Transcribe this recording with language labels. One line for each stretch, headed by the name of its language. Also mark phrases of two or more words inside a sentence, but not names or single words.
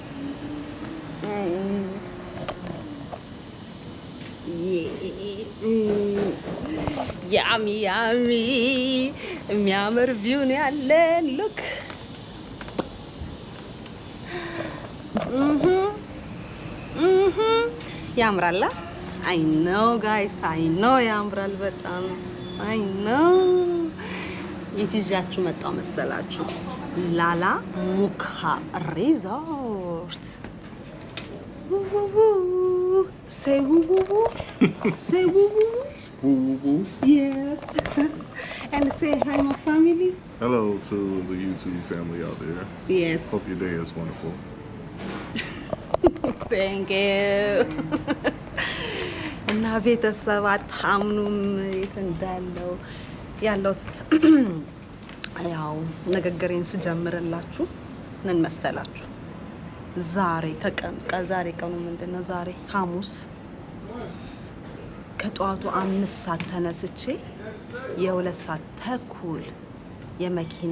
Amharic: ያሚ ያሚ የሚያምር ቪዩን ያለን ሉክ ያምራላ።
English: I know guys I know
Amharic: ያምራል በጣም
English: I know።
Amharic: የት ይዣችሁ መጣሁ መሰላችሁ?
English: ላላ ሙካ ሪዞርት say woo woo say woo woo yes and say hi my family. Hello to the YouTube family out there. Yes, hope your day is wonderful. Thank you.
Amharic: እና ቤተሰብ አታምኑም የት እንዳለው ያለሁት ያው ንግግሬን ስጀምርላችሁ ምን መሰላችሁ? ዛሬ ከዛሬ ቀኑ ምንድነው? ዛሬ ሐሙስ ከጠዋቱ 5 ሰዓት ተነስቼ የ2 ሰዓት ተኩል የመኪና